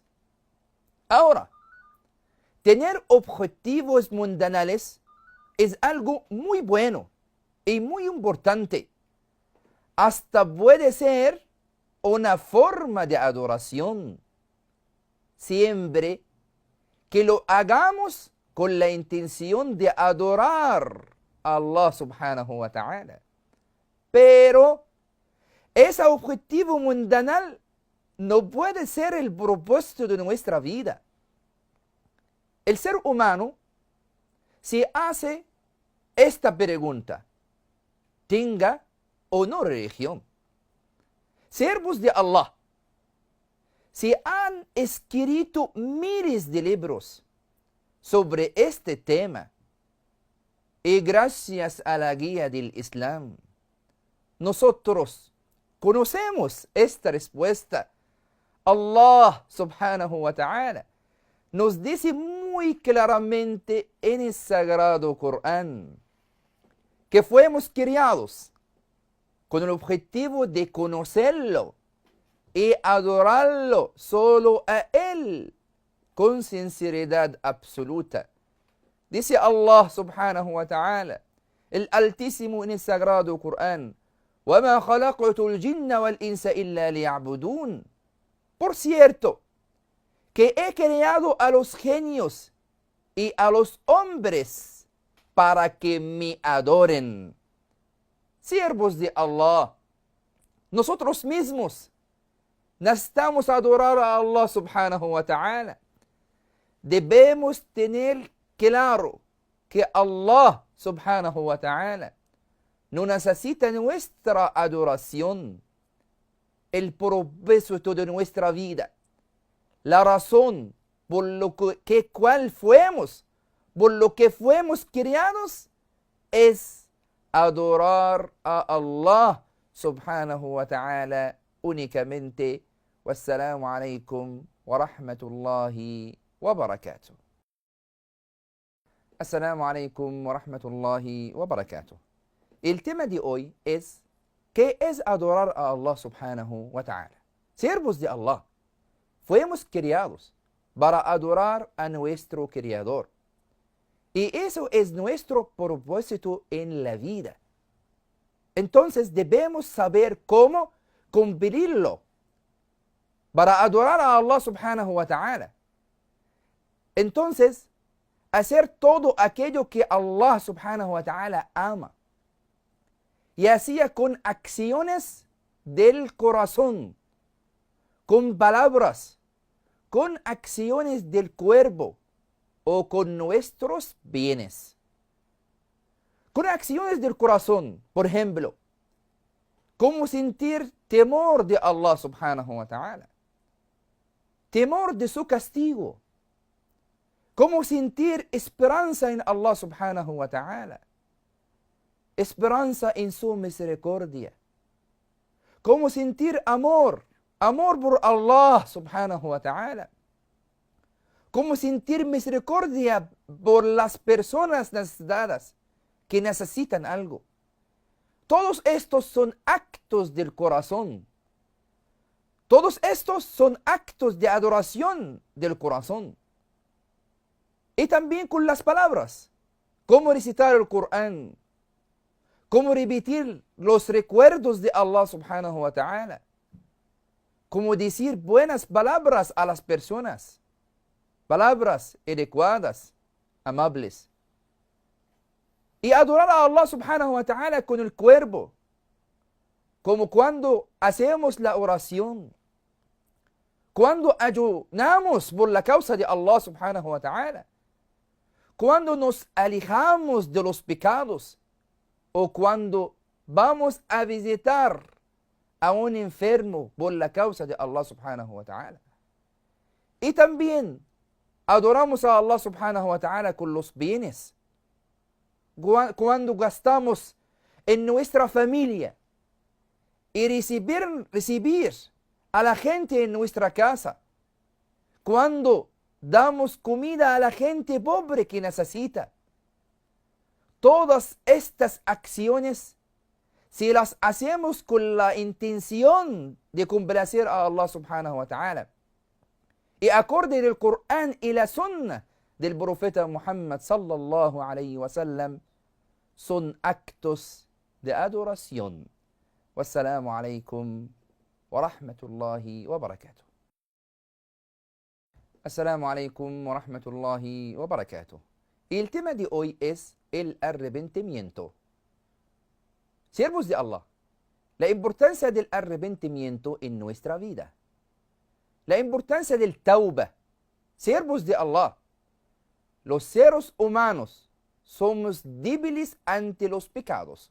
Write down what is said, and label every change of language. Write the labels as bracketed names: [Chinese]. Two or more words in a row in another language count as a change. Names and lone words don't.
[Spanish] Ahora, tener objetivos mundanales es algo muy bueno y muy importante. Hasta puede ser una forma de adoración, siempre que lo hagamos con la intención de adorar a [Arabic] الله سبحانه وتعالى. [Spanish] Pero ese objetivo mundanal no puede ser el propósito de nuestra vida. El ser humano se hace esta pregunta: ¿tenga o no religión? Siervos de Allah, se han escrito miles de libros sobre este tema y gracias a la guía del Islam, nosotros conocemos esta respuesta. [Arabic] الله سبحانه وتعالى [Spanish] nos dice muy claramente en el Sagrado Corán que fuimos criados con el objetivo de conocerlo y adorarlo solo a Él con sinceridad absoluta. Dice [Arabic] الله سبحانه وتعالى, [Spanish] el Altísimo en el Sagrado Corán: [Arabic] وَمَا خَلَقْتُ الْجِنَّ وَالْإِنسَ إِلَّا لِيَعْبُدُونَ. [Spanish] Por cierto, que he creado a los genios y a los hombres para que me adoren. Siervos de Allah, nosotros mismos necesitamos adorar a [Arabic] الله سبحانه وتعالى. [Spanish] Debemos tener claro que [Arabic] الله سبحانه وتعالى [Spanish] no necesita nuestra adoración. El propósito de nuestra vida, la razón por lo que por lo que fuimos criados, es adorar a [Arabic] الله سبحانه وتعالى [Spanish] únicamente. [Arabic] والسلام عليكم ورحمة الله وبركاته. السلام عليكم ورحمة الله وبركاته. [Spanish] El tema de hoy es: ¿qué es adorar a [Arabic] الله سبحانه وتعالى? [Spanish] Siervos de Allah, fuimos criados para adorar a nuestro Creador. Y eso es nuestro propósito en la vida. Entonces debemos saber cómo cumplirlo para adorar a [Arabic] الله سبحانه وتعالى. [Spanish] Entonces, hacer todo aquello que [Arabic] الله سبحانه وتعالى [Spanish] ama. Y hacía con acciones del corazón, con palabras, con acciones del cuerpo o con nuestros bienes. Con acciones del corazón, por ejemplo, como sentir temor de [Arabic] الله سبحانه وتعالى, [Spanish] temor de su castigo, como sentir esperanza en [Arabic] الله سبحانه وتعالى, [Spanish] esperanza en su misericordia, como sentir amor por [Arabic] الله سبحانه وتعالى, [Spanish] como sentir misericordia por las personas necesitadas que necesitan algo. Todos estos son actos del corazón. Todos estos son actos de adoración del corazón. Y también con las palabras, como recitar el Corán, como repetir los recuerdos de [Arabic] الله سبحانه وتعالى, [Spanish] como decir buenas palabras a las personas, palabras adecuadas, amables. Y adorar a [Arabic] الله سبحانه وتعالى [Spanish] con el cuerpo, como cuando hacemos la oración, cuando ayunamos por la causa de [Arabic] الله سبحانه وتعالى, [Spanish] cuando nos alejamos de los pecados o cuando vamos a visitar a un enfermo por la causa de [Arabic] الله سبحانه وتعالى. [Spanish] Y también adoramos a [Arabic] الله سبحانه وتعالى [Spanish] con los bienes, cuando gastamos en nuestra familia, y recibir a la gente en nuestra casa, cuando damos comida a la gente pobre que necesita. Todas estas acciones, si las hacemos con la intención de complacer a [Arabic] الله سبحانه وتعالى, [Spanish] y acorde del Corán y la Sunna del profeta Muhammad [Arabic] صلى الله عليه وسلم, [Spanish] son actos de adoración. [Arabic] والسلام عليكم ورحمة الله وبركاته. السلام عليكم ورحمة الله وبركاته. [Spanish] El tema de hoy es el arrepentimiento. Siervos de Allah, la importancia del arrepentimiento en nuestra vida. La importancia del tauba. Siervos de Allah, los seres humanos somos débiles ante los pecados.